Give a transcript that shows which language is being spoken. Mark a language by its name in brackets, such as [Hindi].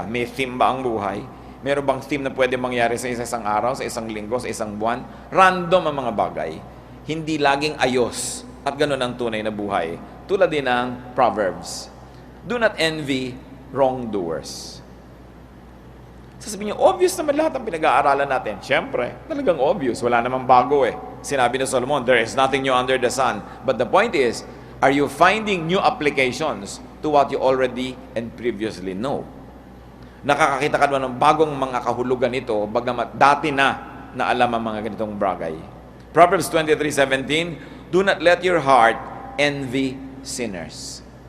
[Filipino] May theme ba ang buhay? Meron bang theme na pwede mangyari sa isang araw, sa isang linggo, sa isang buwan? Random ang mga bagay. Hindi laging ayos. At gano'n ang tunay na buhay. Tulad din ng Proverbs. [English] Do not envy wrongdoers. [Filipino] Sasabihin niyo, obvious naman lahat ang pinag-aaralan natin. Siyempre, talagang obvious. Wala namang bago eh. Sinabi ni Solomon, [English] there is nothing new under the sun. But the point is, are you finding new applications to what you already and previously know? [Filipino] Nakakakita ka naman ng bagong mga kahulugan ito, bagamat dati na alam ang mga ganitong bagay. [English] Proverbs 23:17, do not let your heart envy sinners.